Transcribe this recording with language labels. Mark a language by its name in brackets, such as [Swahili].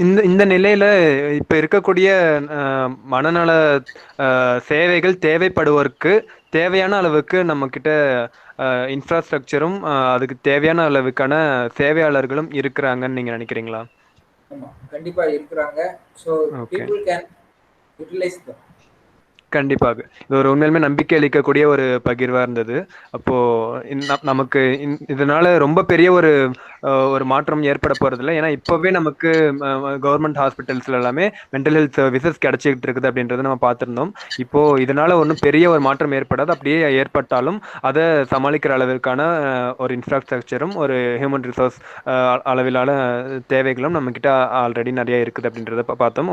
[Tamil] இந்த நிலையில இப்ப இருக்கக்கூடிய மனநல சேவைகள் தேவைப்படுவோருக்கு தேவையான அளவுக்கு நம்ம கிட்ட இன்ஃப்ராஸ்ட்ரக்சரும் அதுக்கு தேவையான அளவுக்கான சேவையாளர்களும் இருக்கிறாங்கன்னு நீங்க நினைக்கிறீங்களா? ஆமா, கண்டிப்பா இருக்கிறாங்க. [English] So people can utilize them. [Tamil] கண்டிப்பாக. இது ஒரு உண்மையிலுமே நம்பிக்கை அளிக்கக்கூடிய ஒரு பகிர்வா இருந்தது. அப்போ நமக்கு இதனால ரொம்ப பெரிய ஒரு மாற்றம் ஏற்பட போறதில்ல. ஏன்னா இப்பவே நமக்கு கவர்மெண்ட் ஹாஸ்பிட்டல்ஸ்ல எல்லாமே மென்டல் ஹெல்த் சர்வீசஸ் கிடைச்சிட்டு இருக்குது அப்படின்றத நம்ம பார்த்திருந்தோம். இப்போ இதனால ஒன்றும் பெரிய ஒரு மாற்றம் ஏற்படாது. அப்படியே ஏற்பட்டாலும் அதை சமாளிக்கிற அளவிற்கான ஒரு இன்ஃப்ராஸ்ட்ரக்சரும் ஒரு ஹியூமன் ரிசோர்ஸ் அளவிலான தேவைகளும் நம்ம கிட்ட ஆல்ரெடி நிறைய இருக்குது அப்படின்றத பார்த்தோம்.